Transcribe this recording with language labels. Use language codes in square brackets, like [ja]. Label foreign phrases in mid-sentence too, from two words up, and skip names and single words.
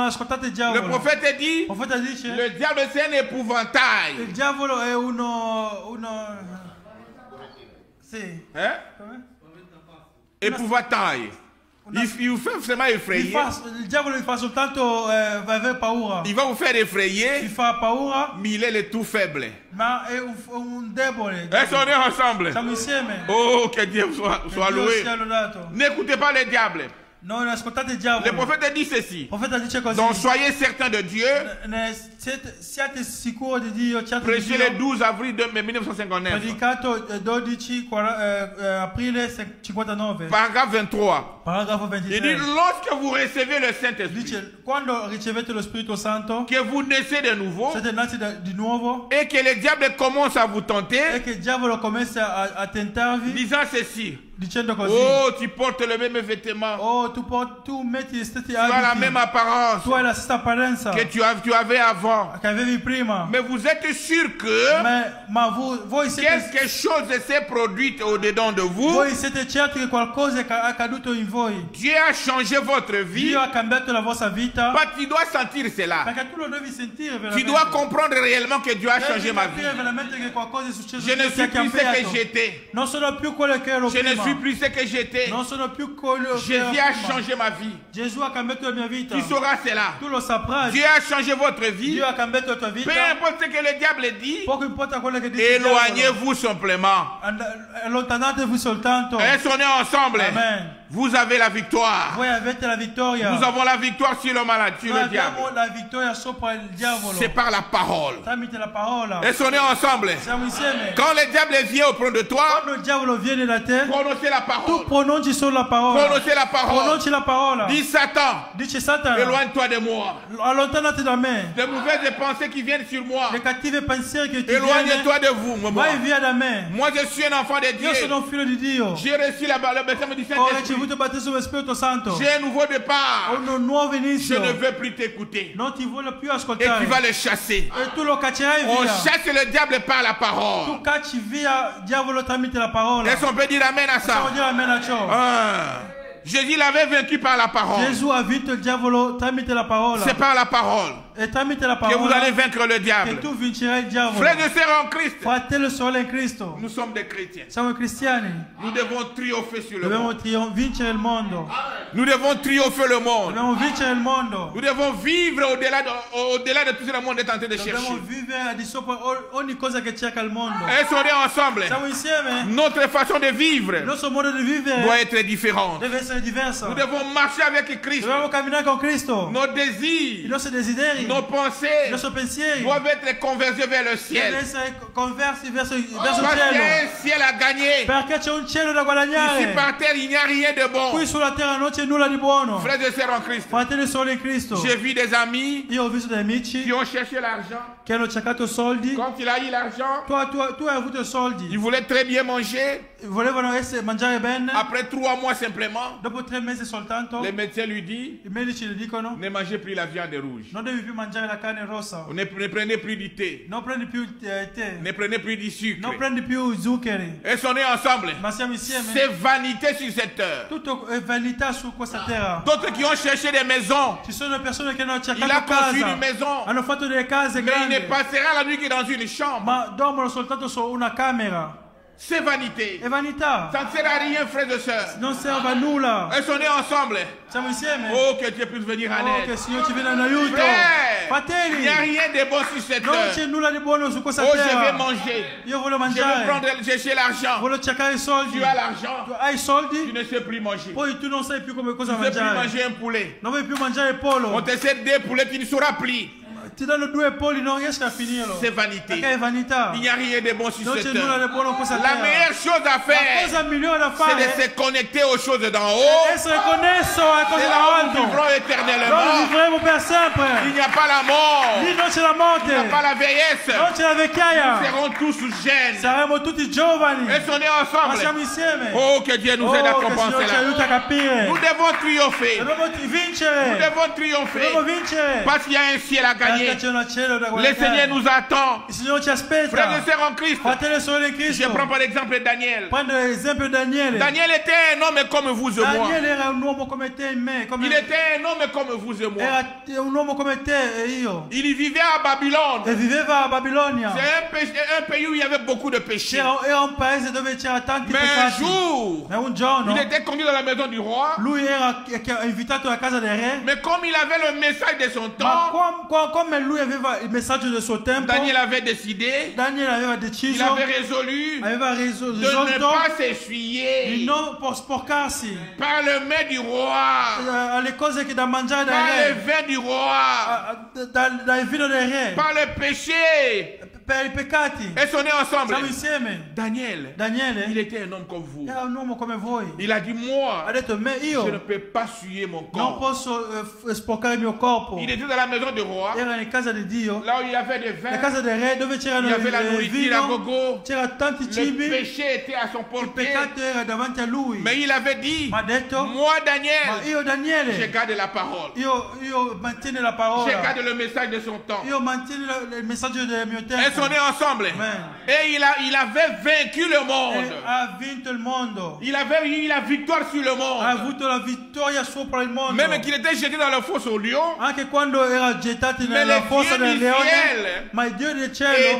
[it] non ascoltate il [fr] Le [it] diavolo. [fr] prophète dit, [it] Il profeta dice [fr] le diable c'est un épouvantail. [it] il diavolo è uno sì. [fr] Hein? [it] Come? [fr] Épouvantail. Il vous fait vraiment effrayer. [it] Il diavolo vi fa soltanto avere paura. [fr] Il va vous faire [it] Vi [fr] effrayer, [it] fa paura, [fr] mais il est le tout faible. [it] ma è un debole. [fr] Est-ce qu'on est ensemble? [it] Siamo insieme. [fr] Oh, que Dieu soit [it] Che Dio [fr] loué. [it] sia lodato. [fr] N'écoutez pas le diable. [it] Non ascoltate il [fr] Le [it] diavolo. [fr] prophète dit ceci. [it] Il profeta dice così. [fr] Donc soyez certains de Dieu. [it] Siate sicuri di Dio, siate di [fr] Prêché le [it] Dio. [fr] 12 avril 1959. [it] Predicato 12 aprile 59. [fr] Paragraphe 23. [it] Paragrafo [fr] Il dit, [it] 23. [fr] lorsque vous recevez le Saint-Esprit, [it] Dice, quando ricevete lo Spirito Santo, [fr] que vous naissez de nouveau, [it] siete nati di nuovo [fr] et que le diable commence à vous [it] e [fr] tenter, [it] che il diavolo comincia a tentarvi [fr] disant ceci. [it] dicendo così. [fr] Oh, tu portes le même vêtement. [it] Oh, tu metti gli stessi [fr] Tu as la [it] abiti. [fr] même apparence [it] Tu hai la stessa apparenza [fr] que tu avais avant. [it] che avevi prima. [fr] Mais vous êtes sûr que [it] Ma voi siete, [fr] quelque chose s'est produit au-dedans de vous. [it] voi siete certi che qualcosa è accaduto in voi. [fr] Dieu a changé votre vie. [it] Dio ha cambiato la vostra vita. [fr] Pas, tu dois sentir cela. [it] Perché tu lo devi sentire [fr] Tu [it] veramente. [fr] dois comprendre réellement que Dieu a [it] Devi [fr] changé ma vie. [it] capire veramente che qualcosa è successo. [fr] Je ne [it] Dio ti [fr] suis [it] ha [fr] plus ce que [it] cambiato. [fr] j'étais. [it] Non sono più quello che ero [fr] Je ne [it] prima. [fr] suis plus ce que j'étais. [it] Non sono più quello che ero [fr] Jésus a [it] prima. [fr] changé ma vie. [it] Gesù ha cambiato la mia vita. [fr] Tu sauras cela. [it] Tu lo saprai. [fr] Dieu a changé votre vie. [it] Dio ha cambiato la tua vita. [fr] Peu importe ce que le diable dit, [it] Poco importa quello che dice il diavolo. [fr] éloignez-vous simplement. [it] Allontanatevi soltanto. [fr] Est-ce qu'on est ensemble? [it] Amen. [fr] Vous avez la victoire. [it] Voi avete la vittoria. [fr] Nous avons la victoire sur le malade, sur [it] Noi [fr] le diable. [it] abbiamo la vittoria sopra il diavolo. [fr] C'est par la parole. [it] Tramite la parola. [fr] Est-ce qu'on est ensemble? [it] Siamo insieme. [fr] Quand le diable vient auprès de toi, [it] Quando il diavolo viene da te, [fr] prononcez la [it] tu [fr] parole. [it] pronunci solo la parola. [fr] Prononcez la parole. [it] Pronunci la parola. [fr] Dis Satan, [it] Dice Satana, [fr] éloigne-toi de moi. [it] allontanati da me. [fr] Les mauvaises pensées qui viennent sur moi, [it] Le cattive pensieri che ti viene, [fr] éloigne-toi de vous. Moi. [it] vai via da me. [fr] Moi, je suis un enfant de Dieu. [it] Io sono un figlio di Dio. [fr] J'ai reçu le baptême du [it] Ho [fr] Saint-Esprit. [it] ricevuto il battesimo del Spirito Santo. [fr] J'ai un nouveau [it] Ho [fr] départ. [it] un nuovo [fr] Je [it] inizio. [fr] ne veux plus t'écouter. [it] Non ti voglio più [fr] Et [it] ascoltare. [fr] tu vas le chasser. [it] E tu lo caccerai [fr] On [it] via. [fr] chasse le diable par la [it] Tu [fr] parole. [it] cacci via il diavolo tramite la parola. [fr] Est-ce qu'on peut dire amen à [it] Possiamo [fr] ça? [it] dire amen a ciò. [fr] Jésus l'avait vaincu par la parole. [it] Gesù ha vinto il diavolo tramite la parola. [fr] C'est par la parole [it] E tramite la [fr] que vous [it] parola [fr] allez vaincre le [it] che [fr] diable. [it] tu vincerai il diavolo. [fr] Frères et sœurs en Christ, [it] Fratello e sorelle in Cristo. [fr] nous sommes des chrétiens. [it] Siamo cristiani. [fr] Nous devons triompher sur le [it] Dobbiamo [fr] monde. [it] vincere il mondo. [fr] Nous devons triompher le monde. [it] Dobbiamo vincere il mondo. [fr] Nous devons vivre au-delà de tout ce que le monde est en train de [it] Dobbiamo [fr] chercher. [it] vivere di sopra ogni cosa che cerca il mondo. [fr] Est-ce qu'on est ensemble? [it] Siamo insieme. [fr] Notre façon de vivre [it] Il nostro modo di vivere [fr] doit être différente. [it] deve essere diverso. [fr] Nous devons marcher avec Christ. [it] Dobbiamo camminare con Cristo. [fr] Nos [it] I [fr] désirs, [it] nostri desideri, [fr] nos [it] i [fr] pensées [it] nostri pensieri [fr] doivent être convergés vers le [it] devono [fr] ciel. [it] essere conversi verso il [fr] Parce qu'il y a [it] cielo. [fr] un ciel à gagner. [it] Perché c'è un cielo da [fr] Ici [it] guadagnare. [fr] par terre, il n'y a rien de bon. [it] Qui sulla terra non c'è c'è nulla di buono. [fr] Frères et sœurs en Christ, [it] Fratelli e sorelle in Cristo, [fr] j'ai vu des amis [it] io ho visto degli amici [fr] qui ont cherché l'argent. [it] che hanno cercato soldi. [fr] Quand il a eu l'argent, [it] Tu hai avuto soldi, [fr] il voulait très bien manger. [it] volevano mangiare bene. [fr] Après 3 mois simplement, [it] Dopo 3 mesi soltanto, [fr] les médecins lui disent, [it] i medici gli dicono: [fr] ne mangez plus la viande rouge. [it] non devi più mangiare la carne rossa, [fr] Ne prenez plus du thé. [it] non prendi più tè, [fr] Ne prenez plus du sucre. [it] non prendi più zuccheri. [fr] Elles sont nées ensemble. [it] Ma siamo insieme. [fr] C'est vanité sur cette terre. [it] Tutto è vanità su questa terra. [fr] D'autres qui ont cherché des maisons. [it] Ci sono persone che hanno [fr] Il a [it] cercato [fr] construit [it] casa, [fr] une maison. [it] hanno fatto delle case [fr] Mais il ne [it] grandi, [fr] passera la nuit que dans une chambre. [it] ma dormono soltanto su una camera. [fr] C'est vanité. [it] È vanità, [fr] Ça ne sert à rien, frères et sœurs. [it] non serve a nulla. [fr] Elles sont nées ensemble. [it] Siamo insieme. [fr] Oh, que Dieu puisse venir en [it] Oh, che il [fr] aide. [it] Signore ci viene in aiuto. [fr] Frère, il [it] Fratelli, [fr] n'y a rien de bon sur cette [it] non [fr] terre. [it] c'è nulla di buono su questa [fr] Oh, je vais [it] terra. [fr] manger. [it] Io voglio [fr] Je vais [it] mangiare, [fr] prendre, chercher l'argent. [it] voglio cercare i soldi. [fr] Tu as l'argent. [it] Tu hai i [fr] Tu [it] soldi, [fr] ne sais plus manger. [it] poi tu non sai più come cosa [fr] Tu ne sais plus [it] mangiare. [fr] manger un poulet. [it] Non vuoi più mangiare il [fr] On [it] pollo. [fr] te sert des poulets, tu ne sauras plus. [it] Ti danno 2 polli, non riesci a finirlo. [fr] C'est vanité. [it] Perché è vanità. [fr] Il n'y a rien de bon sur [it] Non [fr] cette [it] c'è nulla [fr] terre. [it] di buono in questa [fr] La [it] terra. [fr] meilleure chose à [it] La [fr] faire, [it] cosa migliore da [fr] c'est de [it] fare [fr] se connecter aux choses d'en haut. [it] è essere connesso alle cose [fr] C'est là où nous [it] davanti. [fr] vivrons [it] Noi [fr] éternellement. [it] vivremo per [fr] Il [it] sempre. [fr] n'y a pas la mort. [it] Lì non c'è la [fr] Il n'y a [it] morte, [fr] pas la vieillesse. [it] non c'è la [fr] Nous [it] vecchiaia. [fr] serons tous jeunes. [it] Saremo tutti giovani. [fr] Elles sont nées [it] Ma [fr] ensemble. [it] siamo insieme. [fr] Oh, que Dieu nous [it] Oh, [fr] aide à [it] che il [fr] comprendre [it] Signore ci [fr] cela. [it] aiuta a capire. [fr] Nous devons triompher. [it] Dobbiamo [fr] Nous [it] vincere. [fr] devons triompher. [it] Dobbiamo vincere. [fr] Parce qu'il y a un ciel à [it] Perché [fr] gagner. [it] c'è un cielo da [fr] Le [it] guardare. [fr] Seigneur nous attend. [it] Il Signore ci [fr] Frères et [it] aspetta. [fr] sœurs en Christ, [it] Fratelli e sorelle in [fr] je [it] Cristo. [fr] prends par exemple Daniel. [it] Prendo l'esempio di Daniele. [fr] Daniel était un homme comme vous et moi. [it] Daniele era un uomo come te e me. [fr] Il était un homme comme vous et moi. [it] Era un uomo come te e io. [fr] Il vivait à Babylone. [it] E viveva a Babilonia. [fr] C'est un pays où il y avait beaucoup de péchés. [it] Era un paese dove c'era tanti [fr] Mais un [it] peccati. [fr] jour, [it] E un giorno [fr] il était conduit dans la maison du roi. [it] lui era invitato a casa del re. [fr] Mais comme il avait le message de son [it] Ma [fr] temps, [it] come lui aveva il messaggio del suo tempo, [fr] Daniel avait décidé, [it] Daniele aveva [fr] il [it] deciso, [fr] avait résolu [it] aveva [fr] de ne [it] risolto [fr] pas [it] di [fr] s'essuyer [it] non sporcarsi [fr] par le mets du roi, [it] alle cose che da mangiare dal [fr] par le [it] re, [fr] vin du roi, [it] dal vino del re, [fr] par le péché. [it] per i peccati. [fr] Elles sont nées ensemble. [it] Siamo insieme. [fr] Daniel, il [it] Daniele [fr] était un homme comme vous. [it] era un uomo come voi. [fr] Il a dit, moi, [it] Ha detto, [fr] me je ne [it] io [fr] peux pas souiller mon [it] non [fr] corps. [it] posso sporcare il mio corpo. [fr] Il était dans la maison du roi, [it] Era in casa di Dio, [fr] là où il y avait des [it] la [fr] vins, [it] casa del re, dove c'erano [fr] il y avait la [it] il [fr] nourriture à [it] vino, [fr] gogo, [it] c'era tanti [fr] le [it] cibi, [fr] péché était à son [it] il [fr] portée. [it] peccato era davanti a lui. [fr] Mais il avait dit, [it] Ma ha detto, [fr] moi [it] ma [fr] Daniel, [it] io [fr] je [it] Daniele, [fr] garde la parole. [it] io mantiene la [fr] Je [it] parola, [fr] garde le message de son temps. [it] io mantiene il messaggio del mio [fr] Elles sont [it] tempo. [fr] nées ensemble. [it] Amen. [fr] Et il avait vaincu le [it] E [fr] monde. [it] ha vinto il mondo, [fr] Il avait eu la victoire sur le [it] ha [fr] monde. [it] avuto la vittoria sopra il mondo. [fr] Même qu'il était jeté dans le fosse au lion, [it] Anche quando era gettato [fr] Mais [it] nella [fr] le [it] fossa Dio del di leone, cielo ma il Dio del cielo